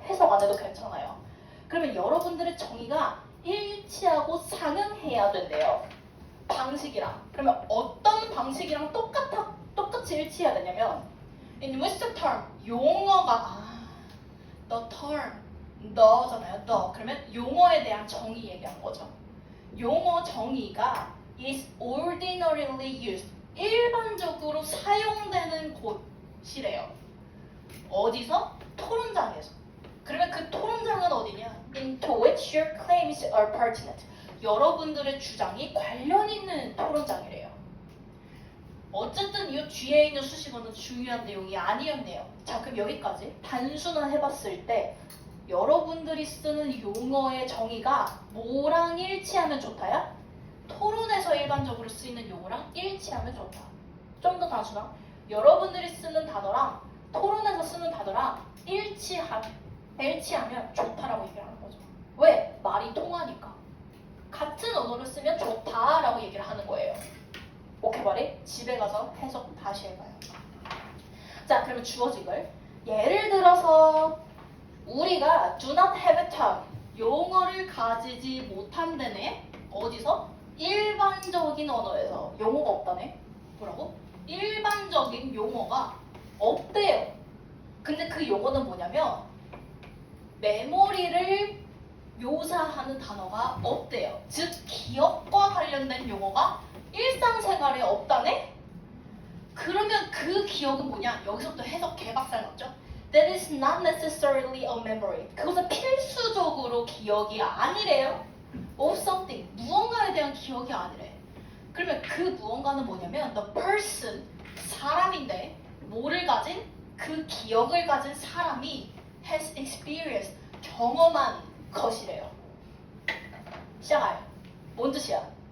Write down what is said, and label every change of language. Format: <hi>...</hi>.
<ko>해석 안 해도 괜찮아요. 그러면 여러분들의 정의가 일치하고 상응해야 된대요. 방식이랑. 그러면 어떤 방식이랑 똑같이 일치해야 되냐면</ko> <en>in which the term</en> <ko>용어가 the term 너잖아요. 너. 그러면 용어에 대한 정의 얘기한 거죠.</ko> <en>용어 정의가 is ordinarily used.</en> <ko>일반적으로 사용되는 곳이래요. 어디서? 토론장에서. 그러면 그 토론장은 어디냐?</ko> <en>Into which your claims are pertinent.</en> <ko>여러분들의 주장이 관련 있는 토론장이래요. 어쨌든 이 뒤에 있는 수식어는 중요한 내용이 아니었네요. 자, 그럼 여기까지 단순화해봤을 때 여러분들이 쓰는 용어의 정의가 뭐랑 일치하면 좋다야? 토론에서 일반적으로 쓰이는 용어랑 일치하면 좋다. 좀 더 단순화. 여러분들이 쓰는 단어랑 토론에서 쓰는 단어랑 일치하면 좋다라고 얘기를 하는 거죠. 왜? 말이 통하니까. 같은 언어를 쓰면 좋다라고 얘기를 하는 거예요. 오케이 말이? 집에 가서 해석 다시 해봐요. 자, 그러면 주어지글. 예를 들어서 우리가</ko> <en>do not have a tongue.</en> <ko>용어를 가지지 못한다네. 어디서? 일반적인 언어에서 용어가 없다네. 뭐라고? 일반적인 용어가 없대요. 근데 그 용어는 뭐냐면 메모리를 묘사하는 단어가 없대요. 즉 기억과 관련된 용어가 일상생활에 없다네? 그러면 그 기억은 뭐냐? 여기서부터 해석 개박살 났죠?</ko> <en>That is not necessarily a memory.</en> <ko>그것은 필수적으로 기억이 아니래요.</ko> <en>Of something.</en> <ko>무언가에 대한 기억이 아니래. 그러면 그 무언가는 뭐냐면</ko> <en>the person,</en> <ko>사람인데 뭐를 가진? 그 기억을 가진 사람이</ko> <en>has experienced,</en> <ko>경험한 것이래요. 시작해요. 뭔 뜻이야?</ko>